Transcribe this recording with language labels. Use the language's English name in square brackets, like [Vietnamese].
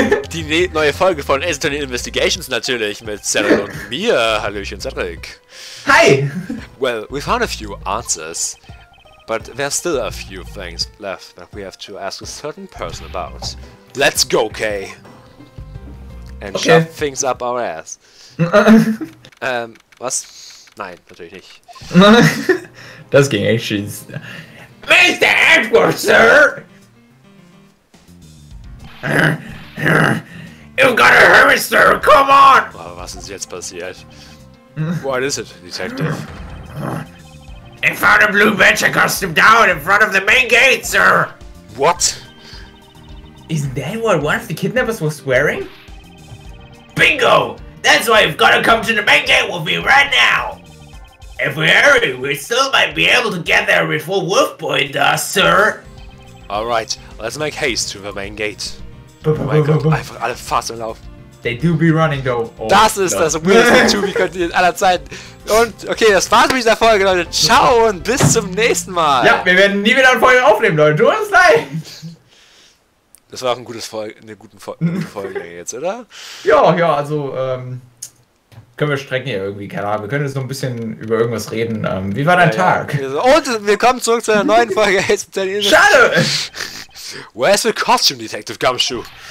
[German] Die neue Folge von Aston Investigations natürlich mit Cedric und mir. Hallöchen, Cedric. [English] Hi! Well, we found a few answers, but there's still a few things left that we have to ask a certain person about. Let's go, Kay! And Okay. shove things up our ass. [German] Was? Nein, natürlich nicht. Das ging echt schieß. Mr. Edward, sir! [English] You've got to hurry, sir! Come on! [German] Oh, was ist jetzt passiert? [English] What is it, detective? I found a blue Badger costume down in front of the main gate, sir! What? Isn't that what one of the kidnappers was wearing? Bingo! That's why you've got to come to the main gate with me right now! If we hurry, we still might be able to get there before Wolf Boy does, sir! Alright, let's make haste to the main gate. [German] Oh mein Gott, einfach alle fast im Lauf. [English] They do be running though. Oh, [German] Das ist das weirdeste Tubi-Content aller Zeiten. Und, okay, das war's mit dieser Folge, Leute. Ciao und bis zum nächsten Mal. Ja, wir werden nie wieder eine Folge aufnehmen, Leute. Tut uns leid. Das war auch eine gute Folge jetzt, oder? Ja, also, können wir strecken hier irgendwie, keine Ahnung. Wir können jetzt noch ein bisschen über irgendwas reden. Wie war dein Tag? Ja. Und wir kommen zurück zu einer neuen Folge. Schade! [English] Where's the costume detective Gumshoe?